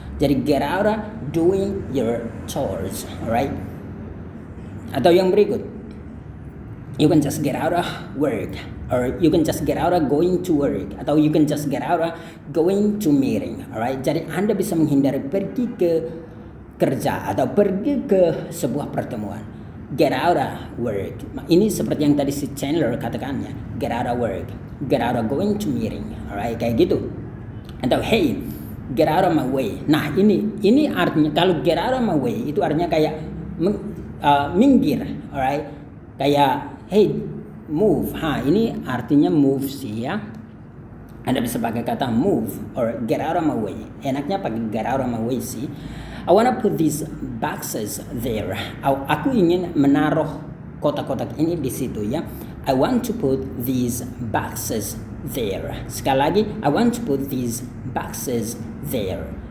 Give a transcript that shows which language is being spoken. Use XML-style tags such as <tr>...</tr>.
<en>Jadi get out of doing your chores. Alright. Atau yang berikut, you can just get out of work, or you can just get out of going to work, atau you can just get out of going to meeting. Alright.</en> <id>Jadi Anda bisa menghindari pergi ke kerja atau pergi ke sebuah pertemuan.</id> <en>Get out of work.</en> <id>Ini seperti yang tadi si Chandler katakannya.</id> <en>Get out of work. Get out of going to meeting. Alright,</en> <id>kayak gitu. Atau</id> <en>hey, get out of my way.</en> <id>Nah, ini artinya kalau</id> <en>get out of my way</en> <id>itu artinya kayak minggir. Alright. Kayak hey, move. Ini artinya move sih ya. Anda bisa pakai kata move or</id> <en>get out of my way.</en> <id>Enaknya pakai get out of my way sih.</id> <en>I wanna put these boxes there.</en> <id>Aku ingin menaruh kotak-kotak ini di situ ya.</id> <en>I want to put these boxes there.</en> <id>Sekali lagi,</id> <en>I want to put these boxes there.</en>